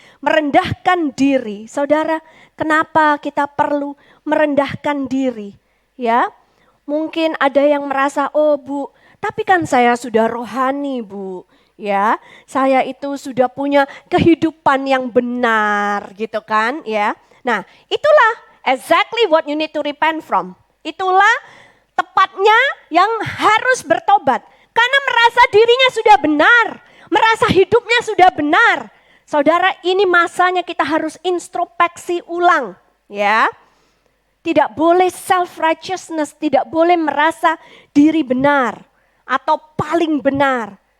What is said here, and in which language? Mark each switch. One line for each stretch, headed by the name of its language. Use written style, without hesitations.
Indonesian: Merendahkan diri. Saudara, kenapa kita perlu merendahkan diri? Ya, mungkin ada yang merasa, oh Bu, tapi kan saya sudah rohani Bu. Ya, saya itu sudah punya kehidupan yang benar gitu kan ya. Nah, itulah
English: exactly what you need to repent from.
Indonesian: Itulah tepatnya yang harus bertobat. Karena merasa dirinya sudah benar, merasa hidupnya sudah benar. Saudara, ini masanya kita harus introspeksi ulang ya. Tidak boleh self-righteousness, tidak boleh merasa diri benar atau paling benar.